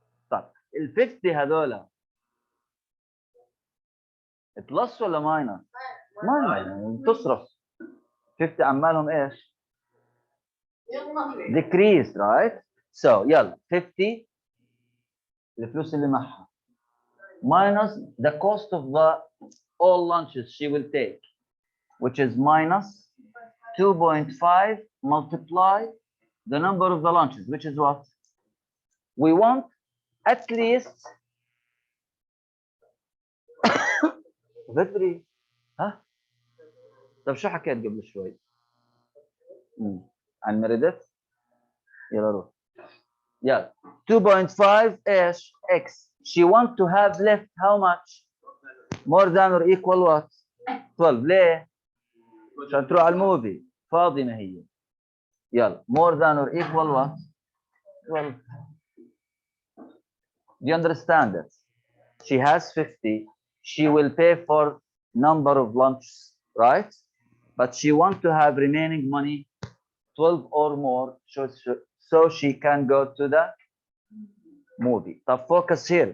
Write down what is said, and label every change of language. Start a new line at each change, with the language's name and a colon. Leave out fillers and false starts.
Arabic: طيب ال 50 هذولا بلس ولا ماينس؟ ماينس تصرف. 50 عمالهم ايش؟
English: decrease, right? So
Arabic: يلا 50 الفلوس اللي معها
English: minus the cost of the all lunches she will take, which is minus 2.5 multiply the number of the lunches, which is what? We want at least 3.
Arabic: ها؟ طب شو حكيت قبل شوي؟ عن ميريديث؟ يلا روح. يلا 2.5 ايش؟ X.
English: She want to have left how much? More than or equal what? 12.
Arabic: ليه؟ عشان تروح على الموفي. فاضي ما هي. يلا
English: more than or equal what? 12. Do you understand it? She has 50. She will pay for number of lunches, right? but she wants to have remaining money 12 or more, so she can go to the movie.
Arabic: طب
English: focus here.